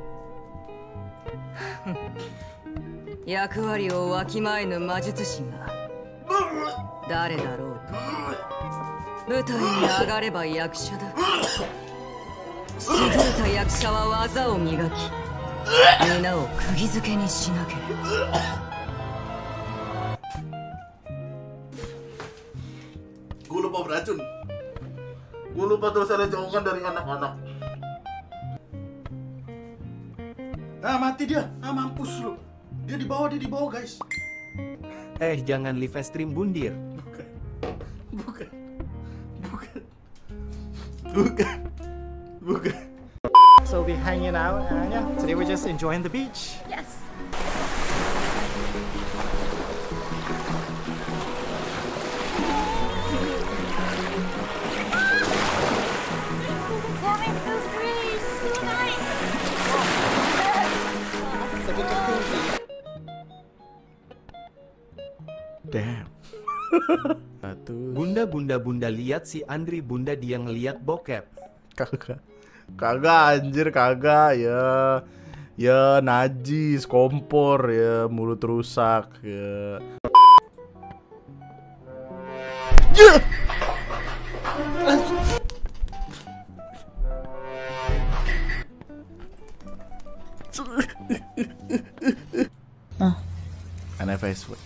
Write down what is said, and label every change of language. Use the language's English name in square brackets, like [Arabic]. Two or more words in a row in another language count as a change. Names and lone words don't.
[Japanese] 役割をわきまえぬ魔術師が誰だろうと舞台に上がれば役者だ。優れた役者は技を磨き皆を釘付けにしなければ。 [Indonesian] Gue lupa beracun. Gue lupa terus ada jauhkan dari anak-anak. Ah, mati dia. Ah, mampus lu. Dia di bawah guys. Jangan [English] live stream [Indonesian] bundir. Bukan. [English] So we're hanging out and yeah, today we're just enjoying the beach. Yes. Having those breeze, so nice. It's a bit jacuzzi. Damn. [Indonesian] Satu. Bunda lihat si Andri bunda dia ngeliat bokep. Kagak anjir, kagak ya. Ya najis, kompor ya, mulut rusak ya. NFS.